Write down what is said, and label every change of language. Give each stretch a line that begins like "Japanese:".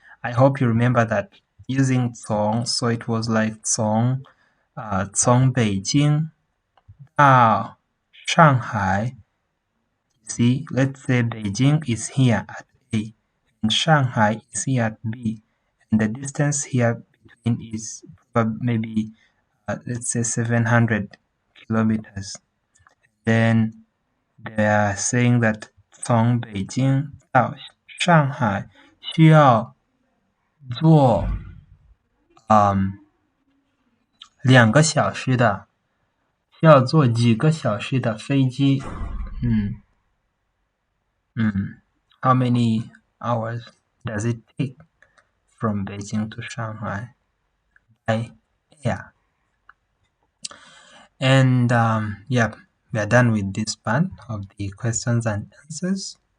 English: I hope you remember that using Cong, so it was like Cong,
Chinese: 从北京到上海.
English: See, let's say Beijing is here at A and Shanghai is here at B, and the distance here between is maybe let's say 700 kilometers.
Chinese: Then they are saying that 从北京到上海需要坐2个小时的，需要坐几个小时的飞机。
English: How many hours does it take from Beijing to Shanghai by air? And yeah, we are done with this part of the questions and answers.